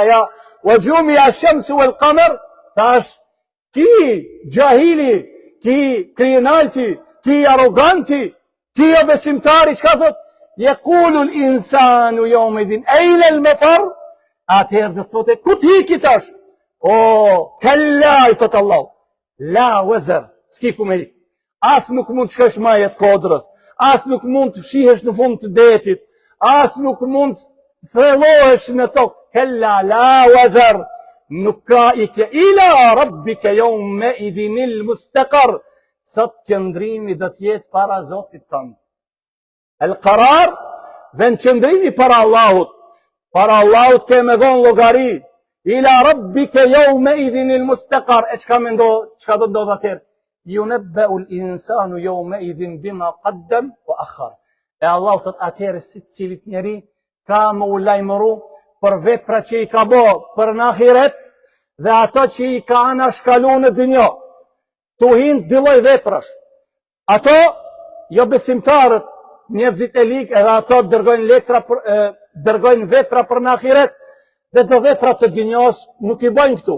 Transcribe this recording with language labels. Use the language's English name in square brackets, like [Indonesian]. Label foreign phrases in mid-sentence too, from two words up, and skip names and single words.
[Albanian] Ja, [Arabic] وجمع الشمس والقمر, [Albanian] tash ki gjahili, ki kriminalti, ki arroganti, ki jo besimtari, çka thot? [Arabic] يقول الإنسان يومئذ أين المفر, [Albanian] atëherë do thotë ku ti hiki tash? O, kalla, i thot Allah, [Arabic] لا وزر, [Albanian] s'ki ku me hik. As nuk mund të shkosh më jetë kodrës, as nuk mund të fshihesh në fund të detit, as nuk mund të thellohesh në tokë. [Arabic] كلا لا وزر, [Albanian] nuk ka ike [Arabic] إلى ربك يومئذ المستقر, [Albanian] sot qëndrimi do të jetë para Zotit tënd. [Arabic] القرار, [Albanian] vend qëndrimi para Allahut ke me dhon llogari. [Arabic] إلى ربك يومئذ المستقر, [Albanian] e çka do ndodh atëherë? [Arabic] ينبأ الإنسان يومئذ بما قدم وأخر. [Albanian] E Allahu thot atëherë si cilit njeri ka më u lajmëru për vepra që i ka bë për në ahiret dhe ato që i ka anashkalu në dynjë. Tu hinë dilloj veprash. Ato, jo besimtarët, njerëzit e ligë, edhe ato dërgojnë vepra për në ahiret, dhe do vepra të dynjos nuk i bojnë këtu.